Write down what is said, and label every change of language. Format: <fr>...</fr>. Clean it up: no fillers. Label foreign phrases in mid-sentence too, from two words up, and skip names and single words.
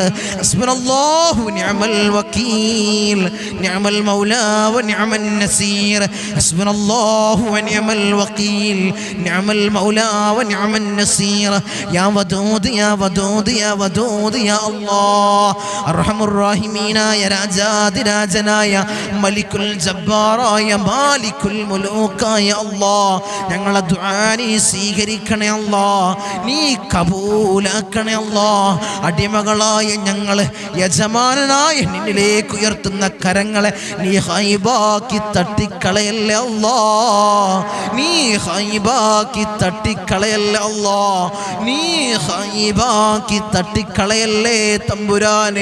<ar>حسبنا الله ونعم الوكيل، نعم المولى ونعم النصير. حسبنا الله ونعم الوكيل، نعم المولى ونعم النصير. يا ودود يا ودود يا ودود يا الله. أرحم الراحمين يا</ar> <ml>രാജാതിരാജനായ മലിക്കുൽ ജബ്ബാറായ മാലിക്കുൽ മുലൂക്കായ അല്ലാഹ്, ഞങ്ങളെ ദുആ നീ സ്വീകരിക്കണേ അല്ലാഹ്, നീ കബൂലാക്കണേ അല്ലാഹ്. അടിമകളായ ഞങ്ങൾ യജമാനനായ നിന്നിലേക്ക് ഉയർത്തുന്ന കരങ്ങളെ നീ ഹൈബാക്കി തട്ടിക്കളയല്ലേ അല്ലാഹ്, നീ ഹൈബാക്കി തട്ടിക്കളയല്ലേ അല്ലാഹ്, നീ ഹൈബാക്കി തട്ടിക്കളയല്ലേ തമ്പുരാനെ.</ml>